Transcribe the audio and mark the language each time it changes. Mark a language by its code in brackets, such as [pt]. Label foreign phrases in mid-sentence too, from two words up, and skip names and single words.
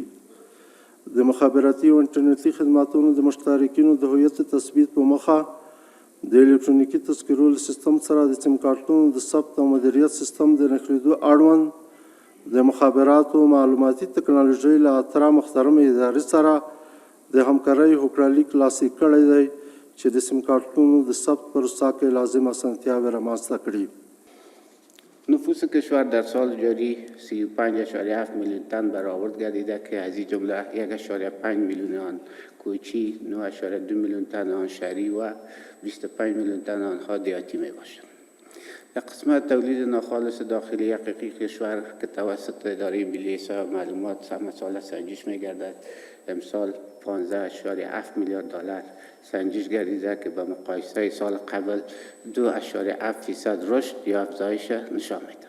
[ps] د مخابراتي او انټرنیټي خدماتونو د مشترکینو د هویت تثبیت په موخه د الکترونیکي تذکرو سیستم سره د سیم کارتونو د ثبت او مدیریت سیستم د نښلېدو اړوند د مخابراتو معلوماتي تکنالوژۍ له اتره محترمې ادارې سره د همکارۍ هوکړه لیک لاسلیک کړی دی چې د سیم کارتونو د ثبت پروسه کې لازم اسانتیاوې رامنځته کړي. [fa] نفوس کشور در سال جاری 35.7 میلیون تن برآورد گردیده که از این جمله 1.5 میلیون آن کوچی، 9.2 میلیون تن آن شهری و 25 میلیون تن آنها دیهاتی می باشند. قسمت تولید ناخالص داخلی حقیقی کشور که توسط اداره ملی احصایه و معلومات همه سال سنجش می گردد امسال 15.7 میلیارد دلار سنجش گردیده که به مقایسه سال قبل 2.7% رشد یا افزایش نشان می‌دهد.